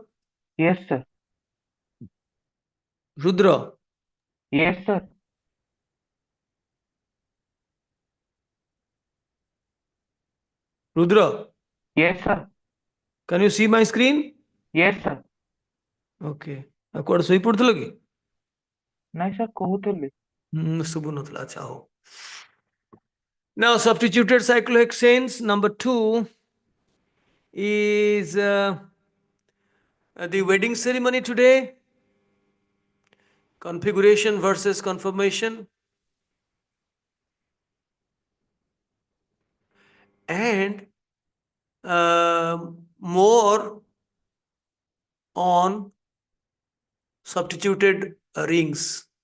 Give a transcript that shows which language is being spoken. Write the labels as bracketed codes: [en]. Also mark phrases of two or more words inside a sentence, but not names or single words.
[en] Yes, sir. Rudra, Yes, sir. Rudra, Yes, sir. can you see my screen? Yes, sir. [or] Okay. ଆଉ କୁଆଡେ ଶୋଇପଡୁଥିଲ କି? ନାଇଁ ସାର୍ କହୁଥିଲି। ଶୁଭୁନଥିଲା, ଆଚ୍ଛା ହଉ। [en] Now, substituted cyclohexanes, number 2 is the wedding ceremony today. Configuration versus conformation. And more on substituted rings.